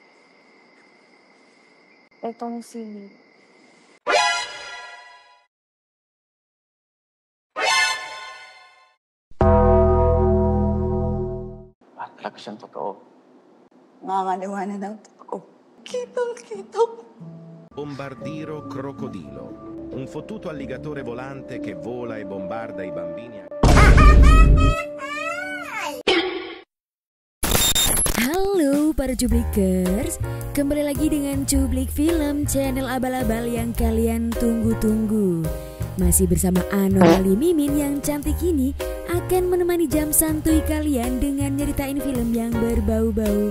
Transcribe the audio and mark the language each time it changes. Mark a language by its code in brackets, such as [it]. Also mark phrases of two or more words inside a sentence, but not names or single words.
[tl] Itong si... Talaga siyang totoo. Nakakaliwa na ng totoo. Kitang-kita ko. [it] Bombardiro crocodilo, un fottuto alligatore volante che vola e bombarda i bambini. [id] Halo para cublikers, kembali lagi dengan Cublik Film, channel abal-abal yang kalian tunggu-tunggu. Masih bersama Anomali Mimin yang cantik ini akan menemani jam santuy kalian dengan nyeritain film yang berbau-bau.